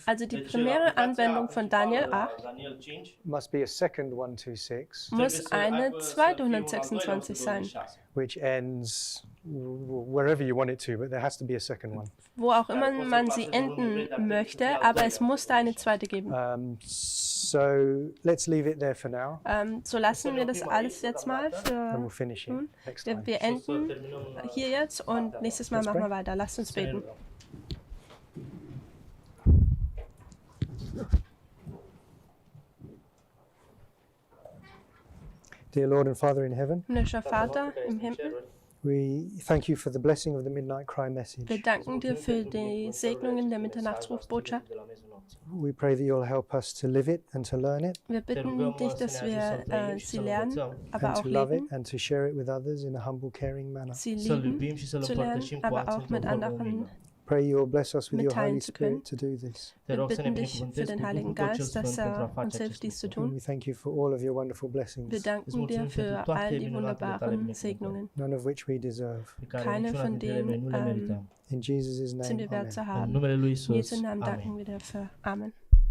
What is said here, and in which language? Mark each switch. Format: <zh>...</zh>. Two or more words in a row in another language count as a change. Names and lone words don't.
<de>Also die primäre Anwendung von Daniel 8 Daniel 5</de> <en>must be a second 126,</en> <de>muss eine zweite 126 sein,</de> <en>which ends wherever you want it to, but there has to be a second one.</en> <de>wo auch immer man sie enden möchte, aber es muss da eine zweite geben.</de> <en>So let's leave it there for now,</en> <de>So lassen wir das alles jetzt mal</de> <en>and we'll</en> <de>für</de> <en>finish it</en> <de>nun.</de> <en>next time.</en> <de>Wir enden hier jetzt und nächstes Mal machen wir weiter. Lasst uns beten.</de> <en>Dear Lord and Father in heaven,</en> <de>Himmlischer Vater im Himmel,</de> <en>we thank you for the blessing of the midnight cry message.</en> <de>wir danken dir für die Segnungen der Mitternachtsrufbotschaft.</de> <en>We pray that you'll help us to live it and to learn it</en> <de>Wir bitten dich, dass wir sie lernen, aber</de> <en>and</en> <de>auch</de> <en>to love it</en> <de>leben,</de> <en>and to share it with others in a humble, caring manner.</en> <de>sie</de> <ro>să-L</ro> <de>lieben,</de> <ro>iubim și să-L</ro> <de>zu lernen,</de> <ro>împărtășim cu</ro> <de>aber</de> <ro>alții</ro> <de>auch mit</de> <ro>într-o formă</ro> <de>anderen.</de> <ro>umilă.</ro> <en>Pray you'll bless us with your</en> <de>mitteilen</de> <en>Holy</en> <de>zu können.</de> <en>Spirit to do this.</en> <ro>Te</ro> <de>Wir</de> <ro>rog să ne</ro> <de>bitten dich für</de> <ro>binecuvântezi</ro> <de>den</de> <ro>cu</ro> <de>Heiligen</de> <ro>Duhul cel</ro> <de>Geist,</de> <ro>Sfânt</ro> <de>dass</de> <ro>pentru a</ro> <de>uns</de> <ro>face</ro> <de>hilft,</de> <ro>acest</ro> <de>dies zu</de> <ro>lucru.</ro> <en>And</en> <de>tun.</de> <en>we thank you for all of your wonderful</en> <de>Wir</de> <en>blessings,</en> <de>danken dir für all die wunderbaren Segnungen,</de> <en>none of which we deserve.</en> <ro>Pe care</ro> <de>keine</de> <ro>niciuna</ro> <de>von</de> <ro>dintre ele noi nu le</ro> <de>denen</de> <ro>merităm.</ro> <en>In Jesus'</en> <de>sind</de> <en>name,</en> <de>wir wert zu</de> <en>amen.</en> <ro>În</ro> <de>haben.</de> <ro>numele lui</ro> <de>In</de> <ro>Isus.</ro> <de>Jesu Namen</de> <ro>Amen.</ro> <de>danken wir dafür. Amen.</de>